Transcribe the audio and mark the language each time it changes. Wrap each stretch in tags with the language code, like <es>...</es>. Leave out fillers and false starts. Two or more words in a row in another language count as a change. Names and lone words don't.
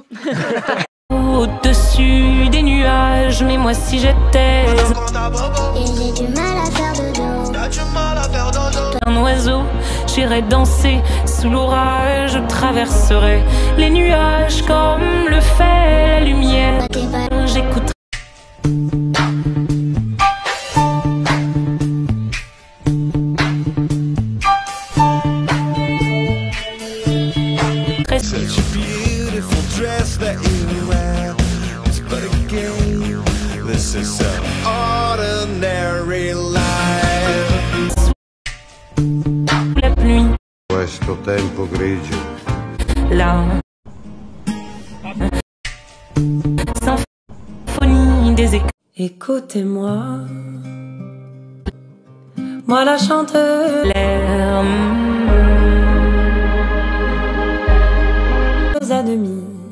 <fr>Au-dessus des nuages, mais moi si j'étais... Et j'ai du mal à faire de dos. Un oiseau, j'irais danser sous l'orage. Je traverserais les nuages comme le fait la lumière. J'écouterai.</fr> <en>Such a beautiful dress that you wear. It's but a game. This is so ordinary life.</en> <fr>La pluie.</fr> <it>Questo tempo grigio.</it> <fr>La symphonie des éclairs. Écoutez-moi, moi la chanteuse, à demi.</fr>